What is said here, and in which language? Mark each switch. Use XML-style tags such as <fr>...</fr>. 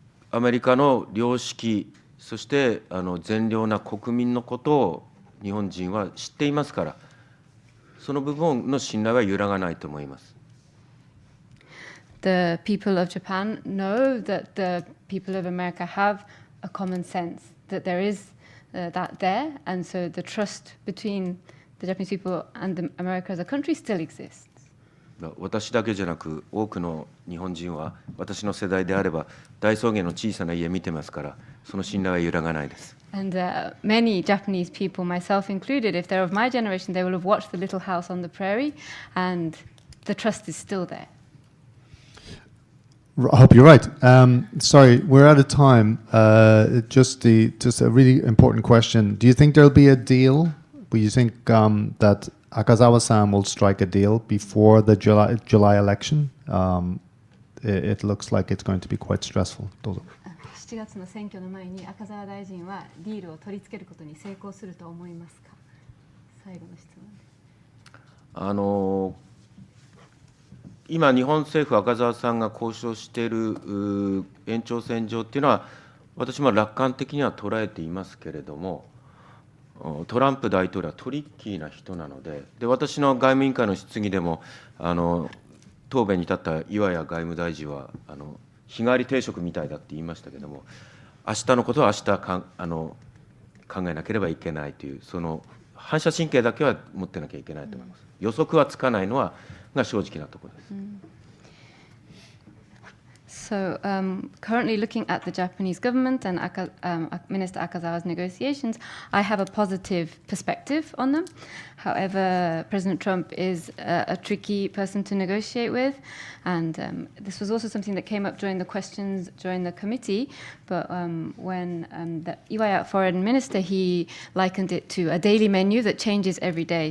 <ja>アメリカの良識、そして善良な国民のことを日本人は知っていますから、その部分の信頼は揺らがないと思います。</ja> <en>The people of Japan know that the people of America have a common sense, that there is that there, and so the trust between the Japanese people and America as a country still exists.</en> <ja>私だけじゃなく多くの日本人は私の世代であれば大草原の小さな家見てますから、その信頼は揺らがないです。</ja> <en>And many Japanese people, myself included, if they're of my generation, they will have watched the little house on the prairie, and the trust is still there. I hope you're right. Sorry, we're out of time. Just a really important question. Do you think there'll be a deal? Do you think that Akazawa-san will strike a deal before the July election? It looks like it's going to be quite stressful.</en> <ja>7月の選挙の前に赤澤大臣はディールを取り付けることに成功すると思いますか。最後の質問です。今、日本政府、赤澤さんが交渉している延長線上っていうのは、私も楽観的には捉えていますけれども、トランプ大統領はトリッキーな人なので、私の外務委員会の質疑でも、答弁に立った岩屋外務大臣は、日替わり定食みたいだって言いましたけれども、明日のことは明日考えなければいけないという、その反射神経だけは持ってなきゃいけないと思います。予測はつかないのは、が正直なところです。</ja> <en>So currently looking at the Japanese government and Minister Akazawa's negotiations, I have a positive perspective on them. However, President Trump is a tricky person to negotiate with, and this was also something that came up during the questions during the committee, but when the Iwaya foreign minister, he likened it to a daily menu that changes every day.</en>